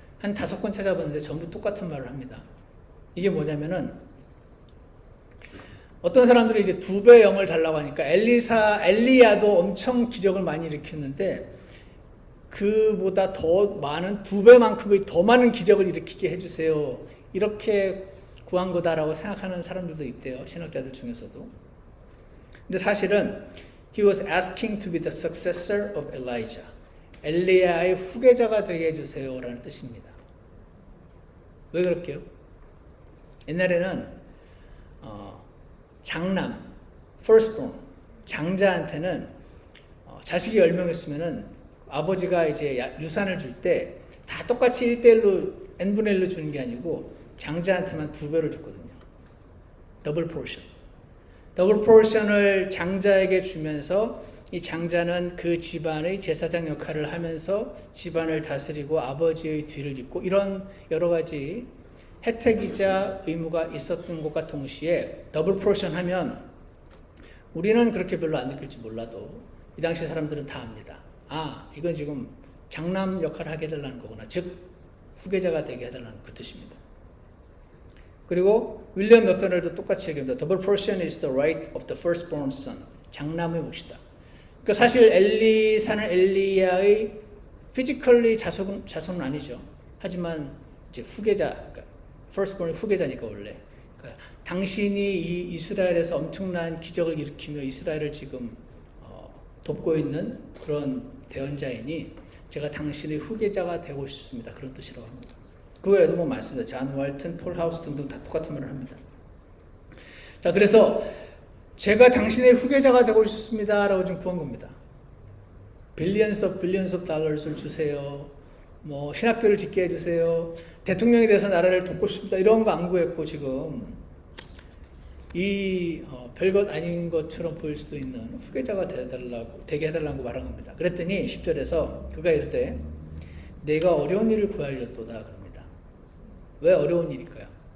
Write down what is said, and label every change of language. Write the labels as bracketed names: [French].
[Korean] 한 5권 찾아봤는데 전부 똑같은 말을 합니다. 이게 뭐냐면은 어떤 사람들이 이제 2배 영을 달라고 하니까 엘리야도 엄청 기적을 많이 일으켰는데 그보다 더 많은 2배만큼의 더 많은 기적을 일으키게 해주세요. 이렇게 구한 거다라고 생각하는 사람들도 있대요. 신학자들 중에서도. 근데 사실은 [English] he was asking to be the successor of Elijah. [Korean] 엘리야의 후계자가 되게 해주세요 라는 뜻입니다. 왜 그럴게요? 옛날에는 장남, firstborn, 장자한테는 자식이 10명 있으면은 아버지가 이제 유산을 줄 때 다 똑같이 1대1로 n분의 1로 주는 게 아니고 장자한테만 2배를 줬거든요. 더블 포션. 더블 포션을 장자에게 주면서 이 장자는 그 집안의 제사장 역할을 하면서 집안을 다스리고 아버지의 뒤를 잇고 이런 여러 가지 혜택이자 의무가 있었던 것과 동시에 더블 포션 하면 우리는 그렇게 별로 안 느낄지 몰라도 이 당시 사람들은 다 압니다. 이건 지금 장남 역할을 하게 해달라는 거구나. 즉 후계자가 되게 해달라는 그 뜻입니다. 그리고 윌리엄 맥도날드 똑같이 얘기합니다. [English] Double portion is the right of the firstborn son. [Korean] 장남의 몫이다. 그러니까 사실 엘리사는 엘리야의 피지컬리 자손은 아니죠. 하지만 이제 후계자, 그러니까 firstborn이 후계자니까 원래. 그러니까 당신이 이 이스라엘에서 엄청난 기적을 일으키며 이스라엘을 지금 돕고 있는 그런 대언자이니 제가 당신의 후계자가 되고 싶습니다. 그런 뜻이라고 합니다. 그 외에도 뭐 많습니다. 잔 왈튼, 폴 하우스 등등 다 똑같은 말을 합니다. 자, 그래서 제가 당신의 후계자가 되고 싶습니다. 라고 좀 구한 겁니다. [English] billions of dollars를 [Korean] 주세요. 뭐 신학교를 짓게 해주세요. 대통령이 돼서 나라를 돕고 싶습니다. 이런 거 안 구했고 지금 이 별것 아닌 것처럼 보일 수도 있는 후계자가 되게 해달라고 말한 겁니다. 그랬더니 10절에서 그가 이르되 내가 어려운 일을 구하였도다 그럽니다. 왜 어려운 일일까요?